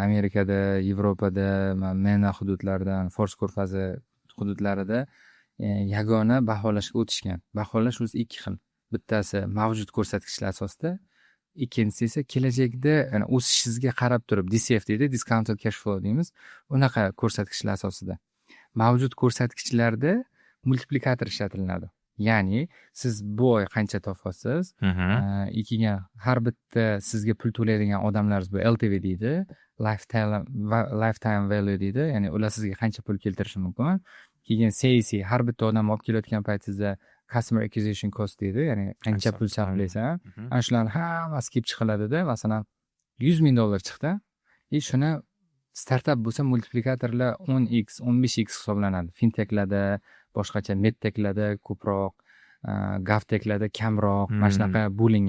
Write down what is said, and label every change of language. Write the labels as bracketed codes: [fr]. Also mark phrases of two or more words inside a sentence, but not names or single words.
[uz] Amerikada, Yevropada, MENA hududlaridan, Fors ko'rfazi hududlarida yagona baholashga o'tishgan. Baholash o'zi 2 xil. Bittasi mavjud ko'rsatkichlar asosida, ikkinchisi esa kelajakda o'sishingizga qarab turib, DCF deydi, [en] discounted cash flow [uz] deymiz. Unaqa ko'rsatkichlar asosida. Mavjud ko'rsatkichlarda multiplikator ishlatiladi. Ya'ni siz bu oy qancha topasiz, ikkiga har bitta sizga pul to'laydigan odamlaringiz bu LTV deydi, [en] lifetime value [uz] deydi. Ya'ni ular sizga qancha pul keltirishi mumkin. Keyin CAC, har bitta odam olib kelayotgan paytingizda [en] customer acquisition cost [uz] deydi, ya'ni qancha pul sarflaysan. Ana shularni hammasi kelib chiqiladida, masalan, $100 ming chiqdi. Shuni startap bo'lsa multiplikatorlar 10x, 15x hisoblanadi. Fintechlarda, boshqacha medtechlarda ko'proq, gavtechlarda kamroq, mana shunaqa bo'lingan.